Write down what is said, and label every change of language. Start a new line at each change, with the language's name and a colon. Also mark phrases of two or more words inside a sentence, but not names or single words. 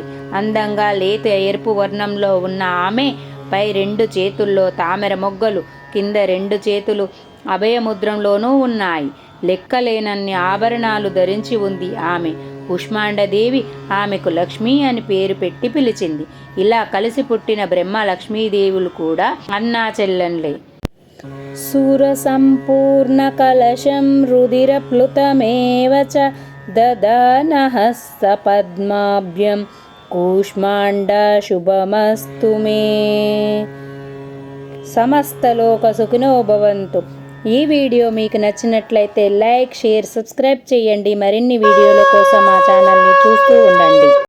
Telugu: అందంగా లేత ఎరుపు వర్ణంలో ఉన్న ఆమె పై 2 చేతుల్లో తామర మొగ్గలు, కింద 2 చేతులు అభయముద్రంలోనూ ఉన్నాయి. లెక్కలేనన్ని ఆభరణాలు ధరించి ఉంది ఆమె. కూష్మాండదేవి ఆమెకు లక్ష్మి అని పేరు పెట్టి పిలిచింది. ఇలా కలిసి పుట్టిన బ్రహ్మ లక్ష్మీదేవులు కూడా అన్నా చెల్లెన్లే.
Sanskrit: सुरसम्पूर्णकलशं रुधिरप्लुतमेव च ददनः सपद्माभ्यं कूष्माण्डशुभमस्तु मे। సమస్తలోక సుఖినో భవంతు.
Telugu: ఈ వీడియో మీకు నచ్చినట్లయితే
English: like, share, subscribe
Telugu: చేయండి. మరిన్ని వీడియోల కోసం మా ఛానల్ని చూస్తూ ఉండండి.